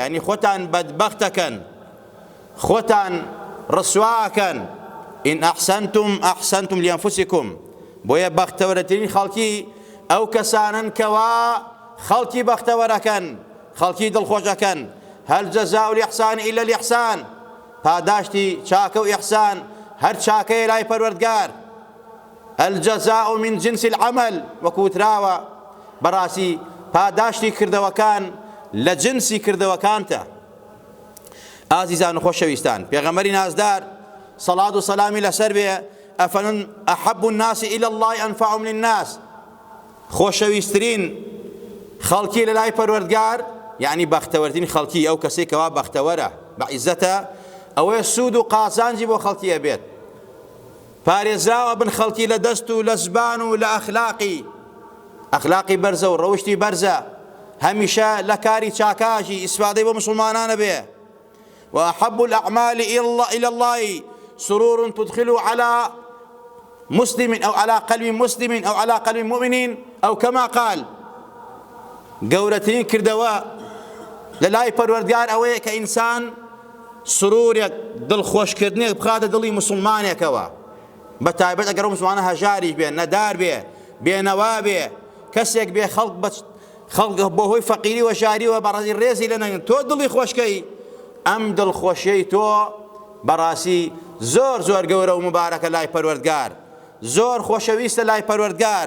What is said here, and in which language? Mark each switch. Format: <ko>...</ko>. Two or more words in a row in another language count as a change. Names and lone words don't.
<ckb>یعنی خۆتان بەدبەختەکەن، خۆتان ڕسواکەن.</ckb> <ar>ئین ئەحسەنتم ئەحسەنتم لئەنفوسیکم،</ar> <ckb>بۆیە بەختەوەرەترین خەڵکی ئەو کەسانن کەوا خەڵکی بەختەوەرەکەن، خەڵکی دڵخۆشەکەن.</ckb> <ar>هەل جەزاء الإحسان إلا الإحسان،</ar> <ckb>پاداشتی چاکە و ئیحسان هەر چاکەیە لای پەروەردگار.</ckb> <ar>الجەزاء من جنس العمل،</ar> <ckb>وەکو وتراوە بەڕاستی پاداشتی کردەوەکان لە جنسی کردەوەکانتە. ئازیزان و خۆشەویستان، پێغەمبەری نازدار صلاة و سلامی لەسەر بێ، ئەفەرموون</ckb> <ar>ئەحەب الناس إلى الله أنفعهم للناس،</ar> <ckb>خۆشەویستترین خەڵکی لە لای پەروەردگار، یعنی بەختەوەرترین خەڵکی ئەو کەسێک کەوا بەختەوەرە بە عیزەتە، ئەوەیە سوود و قازانجی بۆ خەڵکیە بێت، پارێزراوە بن خەڵکی لە دەست و لە زبان و لە ئەخلاقی بەرزە و ڕەوشتی بەرزە، هەمیشە لە کاری چاکاژی ئیسفادەی بۆ مسلمانانە بێ.</ckb> <ar>وأحب الأعمال إلى الله سرور تدخل على مسلم أو على قلب مسلم أو على قلب مؤمن، أو كما قال</ar> <ckb>گەورەترین کردەوە لەلای پەروەردگار ئەوەیە کە ئینسان سرورێک دڵخۆشکردنێک بخاتە دڵی مسلمانێکەوە، بە تایبەت ئەگەر ئەو مسلمانە هەژاریش بێ، نەدار بێ، بێنەوا بێ، کەسێک بێ خەڵک بەهۆی فەقیری و ژاریوە بەڕاستی ڕێزی لە نەگرن، تۆ دڵی خۆشکەی، ئەم دڵخۆشیەی تۆ بەڕاستی زۆر زۆر گەورە و مبارەکە لای پەروەردگار، زۆر خۆشەویستە لای پەروەردگار.</ckb>